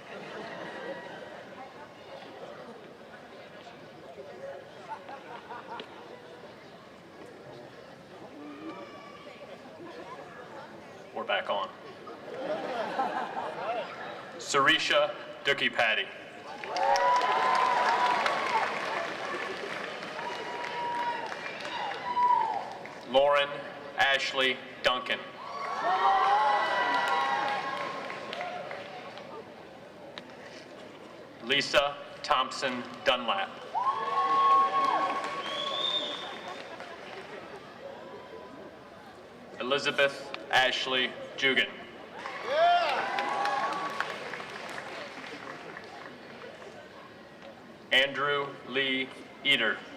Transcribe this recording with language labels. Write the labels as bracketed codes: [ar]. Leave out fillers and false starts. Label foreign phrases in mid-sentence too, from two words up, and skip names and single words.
[en] We're back on. Sarisha Dookie Patty. Lauren Ashley Duncan. Lisa Thompson Dunlap. Elizabeth Ashley Jugan. Andrew Lee Eder.